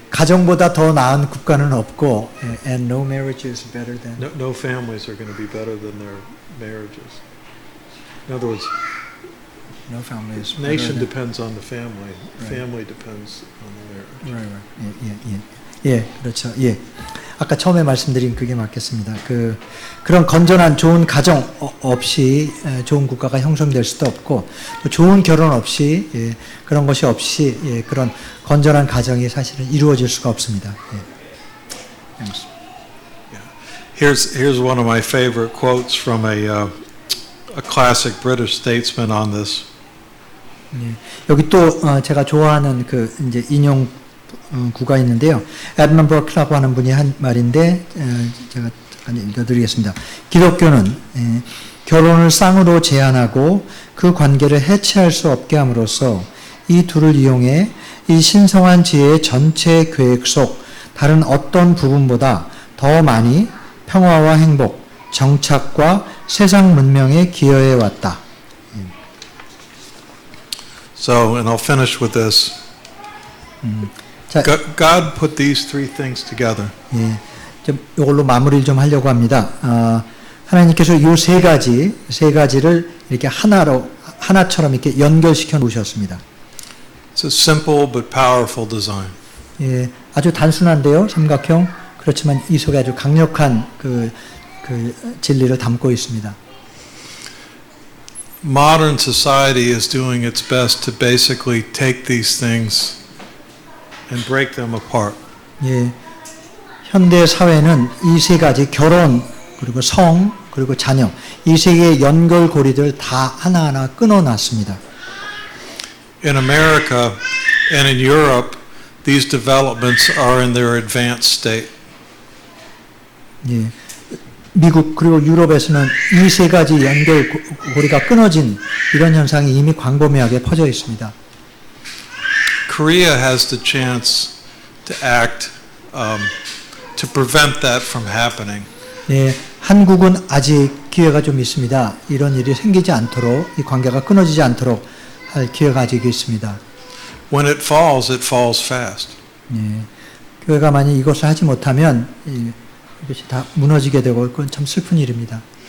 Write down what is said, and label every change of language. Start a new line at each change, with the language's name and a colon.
Korean: 가정보다 더 나은 국가는 없고,
English: and no marriage is better than. No families are going to be better than their marriages. In other words, no families. nation depends on the family. Right. Family depends on the marriage. Right.
Korean: 예, 그렇죠. 예. 아까 처음에 말씀드린 그게 맞겠습니다. 그런 건전한 좋은 가정 없이 좋은 국가가 형성될 수도 없고, 또 좋은 결혼 없이, 예, 그런 것이 없이, 예, 그런 건전한 가정이 사실은 이루어질 수가 없습니다. 예.
English: Here's one of my favorite quotes from a classic British statesman on this.
Korean: 예. 여기 또 제가 좋아하는 이제 인용 구가 있는데요. 에드먼 버크라고 하는 분이 한 말인데 제가 잠깐 읽어드리겠습니다. 기독교는 결혼을 쌍으로 제한하고 그 관계를 해체할 수 없게 함으로써 이 둘을 이용해 이 신성한 지혜의 전체 계획 속 다른 어떤 부분보다 더 많이 평화와 행복, 정착과 세상 문명에 기여해 왔다.
English: So, and I'll finish with this. God put these three things together.
Korean: 예, 좀 이걸로 마무리를 좀 하려고 합니다. 하나님께서 이 세 가지를 이렇게 하나처럼 이렇게 연결시켜 놓으셨습니다.
English: It's a simple but powerful design.
Korean: 예, 아주 단순한데요, 삼각형. 그렇지만 이 속에 아주 강력한 그 진리를 담고 있습니다.
English: Modern society is doing its best to basically take these things and break them apart.
Korean: 예, 현대 사회는 이 세 가지 결혼 그리고 성 그리고 자녀 이 세 개의 연결고리들 다 하나하나 끊어놨습니다.
English: In America and in Europe, these developments are in their advanced state.
Korean: 예, 미국 그리고 유럽에서는 이 세 가지 연결고리가 끊어진 이런 현상이 이미 광범위하게 퍼져 있습니다.
English: Korea has the chance to act to prevent that from happening.
Korean: 예, 한국은 아직 기회가 좀 있습니다. 이런 일이 생기지 않도록 이 관계가 끊어지지 않도록 할 기회가 아직 있습니다.
English: When it falls fast.
Korean: 예, 교회가 만약 이것을 하지 못하면 이것이 다 무너지게 되고 그건 참 슬픈 일입니다.